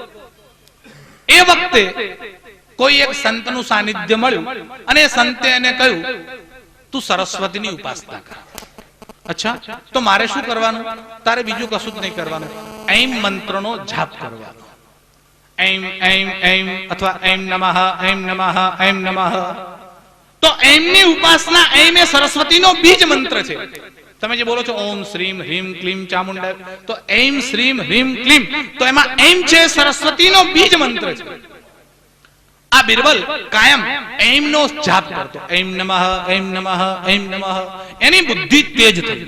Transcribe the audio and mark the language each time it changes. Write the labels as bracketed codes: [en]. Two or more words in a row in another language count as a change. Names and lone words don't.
[gu] એ વખતે કોઈ એક સંતનું સાનિધ્ય મળ્યું અને સંતે એને કહ્યું તું સરસ્વતીની ઉપાસના કર. અચ્છા, તો મારે શું કરવાનું? તારે બીજું કશું જ નહીં કરવાનું, ઐમ મંત્રનો જાપ કરવાનો. [sa] ऐं ऐं ऐं अथवा ऐं नमः ऐं नमः ऐं नमः. [gu] तो ऐं ની ઉપાસના, ऐं એ સરસ્વતીનો બીજ મંત્ર છે. તમે જે બોલો છો [sa] ओम श्रीम ह्रीम क्लीम चामुंडा, [gu] તો ऐं [sa] श्रीम ह्रीम क्लीम, [gu] તો એમાં ऐं છે સરસ્વતીનો બીજ મંત્ર છે. આ બિરબલ કાયમ ऐं નો જાપ કરતો. [sa] ऐं नमः ऐं नमः ऐं नमः. [gu] એની બુદ્ધિ તેજ થઈ.